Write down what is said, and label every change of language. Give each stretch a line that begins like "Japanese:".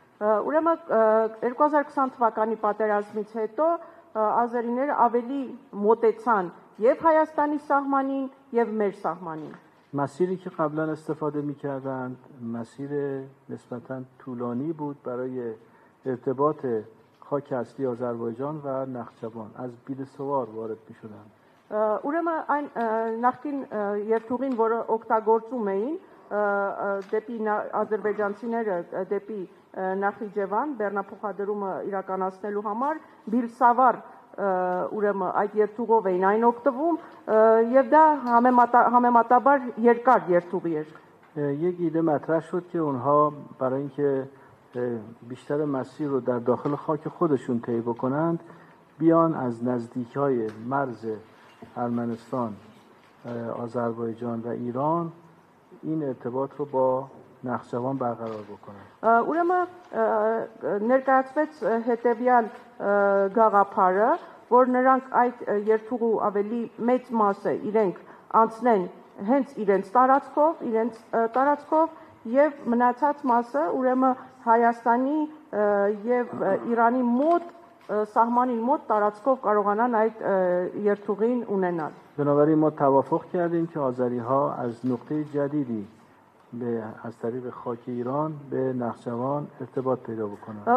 Armenian: ուրեմն 2020 թվականի պատերազմից հետո ազերիները ավելի մոտեցան եւ Հայաստանի սահմանին եւ մեր սահմանին.
Persian: مسیری که قبلا استفاده می‌کردند مسیر نسبتاً طولانی بود برای ارتباط خاک اصلی آذربایجان و نخجوان از بیلسوار وارد می‌شدند.
Armenian: ուրեմն այն նախկին երթուղին, որը օգտագործում էին դեպի ադրբեջանցիները դեպի Նախիջևան բեռնափոխադրումը իրականացնելու համար Բիլսավար ուրեմն այդ երթուղով էին այն օգտվում եւ դա համեմատաբար երկար երթուղի էր.
Persian: یک ایده مطرح شد که اونها برای اینکه بیشتر مسیر رو در داخل خاک خودشون طی بکنند بیان از نزدیک‌های مرز ارمنستان، آذربایجان و ایران این ارتباط رو با نخجوان برقرار بکنند.
Armenian: ուրեմն ներկայացվեց հետեւյալ գաղափարը, որ նրանք այդ երթուղու ավելի մեծ մասը իրենք անցնեն հենց իրենց տարածքով եւ մնացած մասը ուրեմն Հայաստանի եւ Իրանի մոտ սահմանին մոտ տարածքով կարողանան այդ երթուղին ունենալ.
Persian: بنابراین ما توافق کردیم که آذری‌ها از نقطه جدیدی از طریق خاک ایران به نخجوان ارتباط پیدا بکنند.